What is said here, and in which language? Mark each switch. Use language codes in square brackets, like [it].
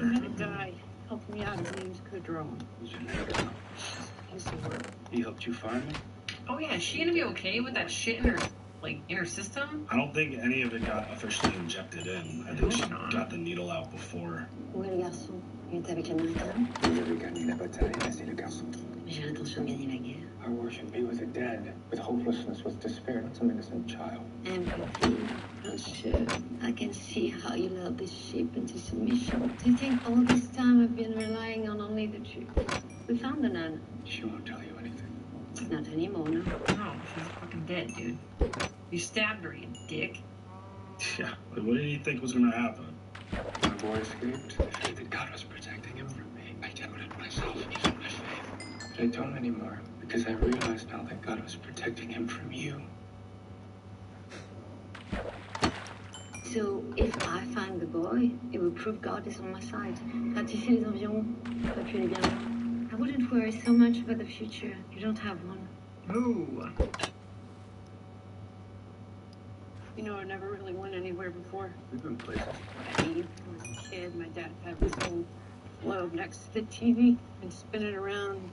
[en] I'm gonna die. Help me out. His name's Bedrock. What's your name now? He's the word. He helped you find me? Oh yeah, is she gonna be okay with that shit in her, like, in her system? I don't think any of it got officially injected in. I think she got the needle out before. [fr] Où est le garçon? Il est avec l'Américain? Il avait gagné la bataille, mais c'est le garçon. J'ai l'intention de gagner la guerre. [en] Our war should be with the dead, with hopelessness, with despair, not some innocent child. Empathy. Not sure. I can see how you love this ship into submission. Do you think all this time I've been relying on only the truth? We found the nun. She won't tell you anything. Not anymore, no. No, she's fucking dead, dude. You stabbed her, you dick. Yeah. What did you think was gonna happen? My boy escaped. I feared that God was protecting him from me. I doubted myself, even my faith. But I don't anymore, because I realize now that God was protecting him from you. So, if I find the boy, it will prove God is on my side. [fr] Ratisser les environs, pas plus les bien loin. [en] I wouldn't worry so much about the future. You don't have one. Ooh. You know, I never really went anywhere before. We've been places. I mean, when I was a kid, my dad had this old globe next to the TV and spin it around.